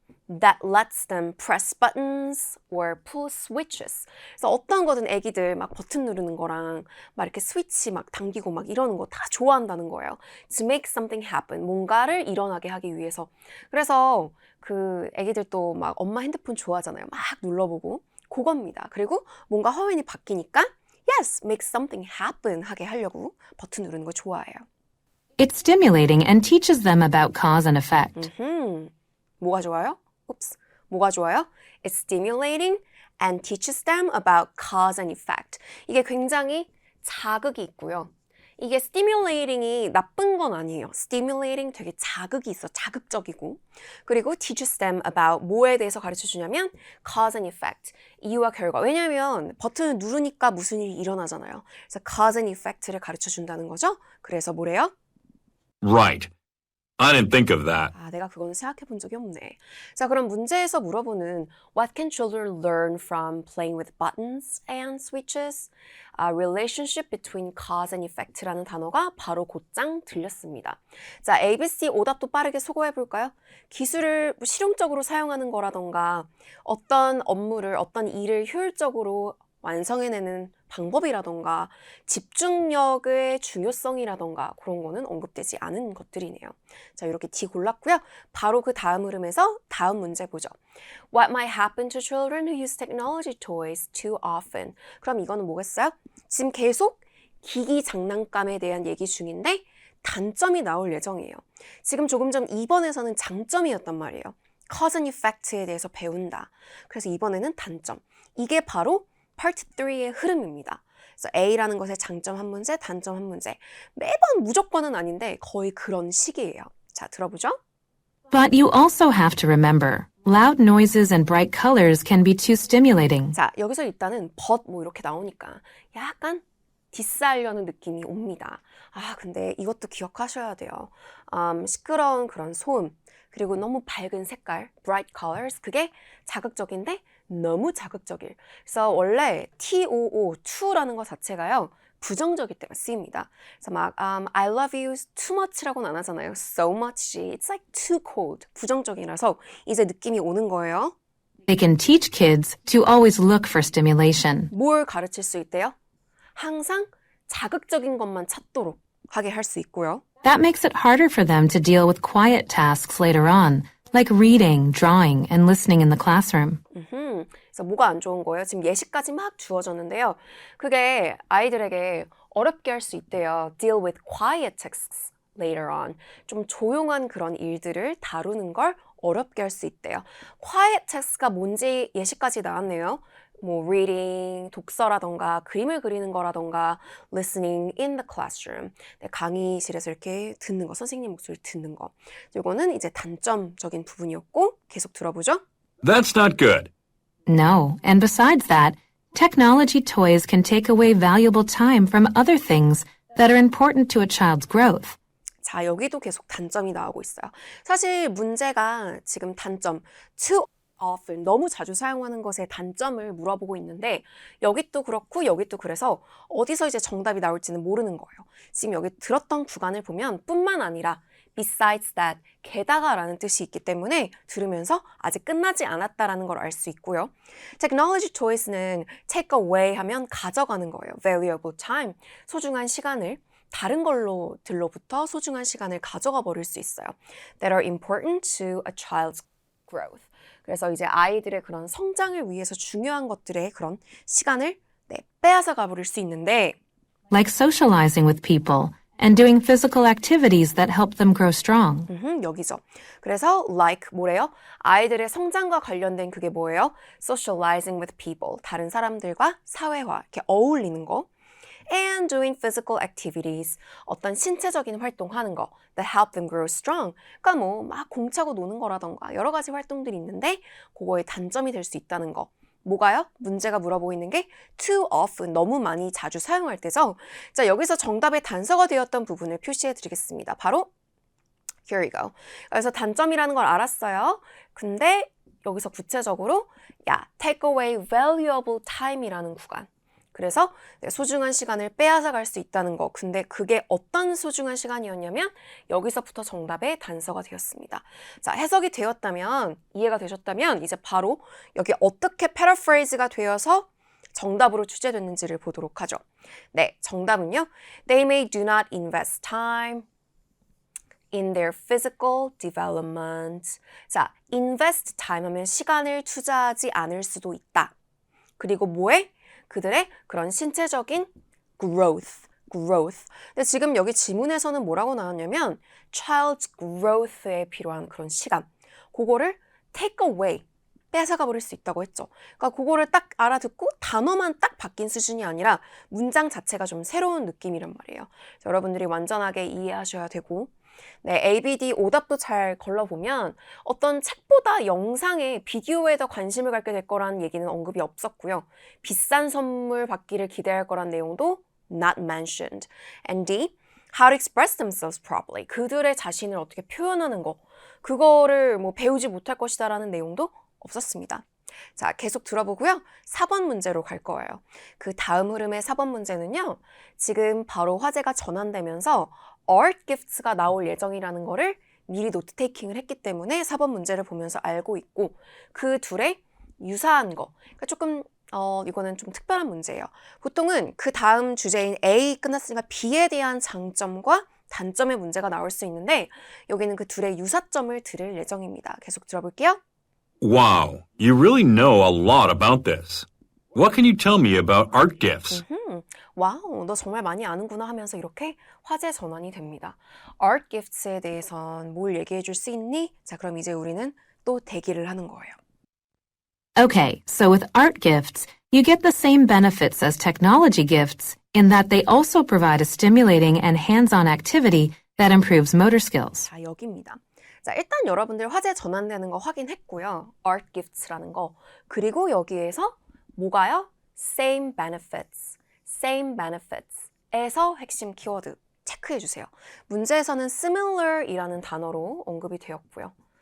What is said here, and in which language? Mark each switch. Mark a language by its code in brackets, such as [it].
[en] that lets them press buttons or pull switches. [ko] 그래서 어떤 거든 애기들 막 버튼 누르는 거랑 막 이렇게 스위치 막 당기고 막 이러는 거 다 좋아한다는 거예요. [en] To make something happen. [ko] 뭔가를 일어나게 하기 위해서. 그래서 그 애기들 또 막 엄마 핸드폰 좋아하잖아요. 막 눌러보고. 그겁니다. 그리고 뭔가 화면이 바뀌니까 [en] yes, make something happen [ko] 하게 하려고 버튼 누르는 거 좋아해요. [en] It's stimulating and teaches them about cause and effect. [ko] 뭐가 좋아요? Oops. 뭐가 좋아요? [en] It's stimulating and teaches them about cause and effect. [ko] 이게 굉장히 자극이 있고요. 이게 stimulating이 나쁜 건 아니에요. stimulating 되게 자극이 있어. 자극적이고. 그리고 [en] teaches them about [ko] 뭐에 대해서 가르쳐 주냐면 [en] cause and effect. [ko] 이유와 결과. 왜냐하면 버튼을 누르니까 무슨 일이 일어나잖아요. 그래서 [en] cause and effect [ko] 를 가르쳐 준다는 거죠. 그래서 뭐래요? [en] Right. I didn't think of that. [ko] 아, 내가 그거는 생각해 본 적이 없네. 자, 그럼 문제에서 물어보는 [en] What can children learn from playing with buttons and switches? Relationship between cause and effect [ko] 라는 단어가 바로 곧장 들렸습니다. 자, ABC 오답도 빠르게 소거해 볼까요? 기술을 실용적으로 사용하는 거라던가 어떤 업무를, 어떤 일을 효율적으로 완성해내는 방법이라던가 집중력의 중요성이라던가 그런 거는 언급되지 않은 것들이네요. 자, 이렇게 D 골랐고요. 바로 그 다음 흐름에서 다음 문제 보죠. [en] What might happen to children who use technology toys too often? [ko] 그럼 이거는 뭐겠어요? 지금 계속 기기 장난감에 대한 얘기 중인데 단점이 나올 예정이에요. 지금 조금 전 2번에서는 장점이었단 말이에요. [en] Cause and effect [ko] 에 대해서 배운다. 그래서 이번에는 단점. 이게 바로 Part 3의 흐름입니다. 그래서 A라는 것의 장점 한 문제, 단점 한 문제. 매번 무조건은 아닌데 거의 그런 식이에요. 자, 들어보죠. [en] But you also have to remember, loud noises and bright colors can be too stimulating. [ko] 자, 여기서 일단은 but 뭐 이렇게 나오니까 약간 디스하려는 느낌이 옵니다. 아, 근데 이것도 기억하셔야 돼요. 시끄러운 그런 소음, 그리고 너무 밝은 색깔, [en] bright colors, [ko] 그게 자극적인데 너무 자극적일. 그래서 원래 TOO, to라는 것 자체가요. 부정적일 때가 쓰입니다. 그래서 막 [en] I love you too much [ko] 라고는 안 하잖아요. [en] So much, it's like too cold. [ko] 부정적이라서 이제 느낌이 오는 거예요. [en] They can teach kids to always look for stimulation. [ko] 뭘 가르칠 수 있대요? 항상 자극적인 것만 찾도록 하게 할 수 있고요. [en] That makes it harder for them to deal with quiet tasks later on, like reading, drawing, and listening in the classroom. [ko] 그래서 뭐가 안 좋은 거예요? 지금 예시까지 막 주어졌는데요. 그게 아이들에게 어렵게 할 수 있대요. [en] Deal with quiet tasks later on. [ko] 좀 조용한 그런 일들을 다루는 걸 어렵게 할 수 있대요. Quiet task가 뭔지 예시까지 나왔네요. 뭐 reading, 독서라던가 그림을 그리는 거라던가 [en] listening in the classroom. [ko] 강의실에서 이렇게 듣는 거, 선생님 목소리 듣는 거. 이거는 이제 단점적인 부분이었고 계속 들어보죠. [en] That's not good. No, and besides that, technology toys can take away valuable time from other things that are important to a child's growth. [ko] 자, 여기도 계속 단점이 나오고 있어요. 사실 문제가 지금 단점, [en] too often, [ko] 너무 자주 사용하는 것의 단점을 물어보고 있는데 여기 또 그렇고 여기 또 그래서 어디서 이제 정답이 나올지는 모르는 거예요. 지금 여기 들었던 구간을 보면 뿐만 아니라 [en] besides that, [ko] 게다가라는 뜻이 있기 때문에 들으면서 아직 끝나지 않았다라는 걸 알 수 있고요. Technology toys는 [en] take away [ko] 하면 가져가는 거예요. [en] Valuable time, [ko] 소중한 시간을 다른 걸로들로부터 소중한 시간을 가져가 버릴 수 있어요. [en] That are important to a child's growth. [ko] 그래서 이제 아이들의 그런 성장을 위해서 중요한 것들의 그런 시간을 빼앗아 가버릴 수 있는데 [en] Like socializing with people and doing physical activities that help them grow strong. [ko] 여기죠. 그래서 like 뭐래요? 아이들의 성장과 관련된 그게 뭐예요? [en] Socializing with people. [ko] 다른 사람들과 사회화, 이렇게 어울리는 거. [en] And doing physical activities. [ko] 어떤 신체적인 활동하는 거. [en] That help them grow strong. [ko] 그러니까 뭐 막 공차고 노는 거라던가 여러 가지 활동들이 있는데 그거의 단점이 될 수 있다는 거. 뭐가요? 문제가 물어보고 있는 게 [en] too often, [ko] 너무 많이 자주 사용할 때죠. 자, 여기서 정답의 단서가 되었던 부분을 표시해 드리겠습니다. [en] 바로 here we go. [ko] 그래서 단점이라는 걸 알았어요. 근데 여기서 구체적으로 [en] take away valuable time [ko] 이라는 구간. 그래서 소중한 시간을 빼앗아갈 수 있다는 거. 근데 그게 어떤 소중한 시간이었냐면 여기서부터 정답의 단서가 되었습니다. 자, 해석이 되었다면, 이해가 되셨다면 이제 바로 여기 어떻게 패러프레이즈가 되어서 정답으로 취재됐는지를 보도록 하죠. 네, 정답은요. [en] They may do not invest time in their physical development. [ko] 자, [en] invest time [ko] 하면 시간을 투자하지 않을 수도 있다. 그리고 뭐에? 그들의 그런 신체적인 growth. 근데 지금 여기 지문에서는 뭐라고 나왔냐면 [en] child's growth [ko] 에 필요한 그런 시간. 그거를 [en] take away. [ko] 뺏어가 버릴 수 있다고 했죠. 그러니까 그거를 딱 알아듣고 단어만 딱 바뀐 수준이 아니라 문장 자체가 좀 새로운 느낌이란 말이에요. 여러분들이 완전하게 이해하셔야 되고 네, ABD 오답도 잘 걸러보면 어떤 책보다 영상에 비디오에 더 관심을 갖게 될 거라는 얘기는 언급이 없었고요. 비싼 선물 받기를 기대할 거란 내용도 [en] not mentioned. And D, how to express themselves properly. [ko] 그들의 자신을 어떻게 표현하는 거. 그거를 뭐 배우지 못할 것이다 라는 내용도 없었습니다. 자, 계속 들어보고요. 4번 문제로 갈 거예요. 그 다음 흐름의 4번 문제는요. 지금 바로 화제가 전환되면서 art gifts가 나올 예정이라는 거를 미리 노트 테이킹을 했기 때문에 4번 문제를 보면서 알고 있고 그 둘의 유사한 거. 그러니까 조금 이거는 좀 특별한 문제예요. 보통은 그 다음 주제인 A 끝났으니까 B에 대한 장점과 단점의 문제가 나올 수 있는데 여기는 그 둘의 유사점을 들을 예정입니다. 계속 들어볼게요. [en] Wow, you really know a lot about this. What can you tell me about art gifts? [ko] 와우, 너 정말 많이 아는구나 하면서 이렇게 화제 전환이 됩니다. Art gifts에 대해선 뭘 얘기해 줄 수 있니? 자, 그럼 이제 우리는 또 대기를 하는 거예요. [en] Okay, so with art gifts, you get the same benefits as technology gifts in that they also provide a stimulating and hands-on activity that improves motor skills. [ko] 자, 여기입니다. 자, 일단 여러분들 화제 전환되는 거 확인했고요. Art gifts라는 거. 그리고 여기에서 뭐가요? [en] Same benefits. Same benefits [ko] 에서 핵심 키워드 체크해 주세요. 문제에서는 similar이라는 단어로 언급이 되었고요.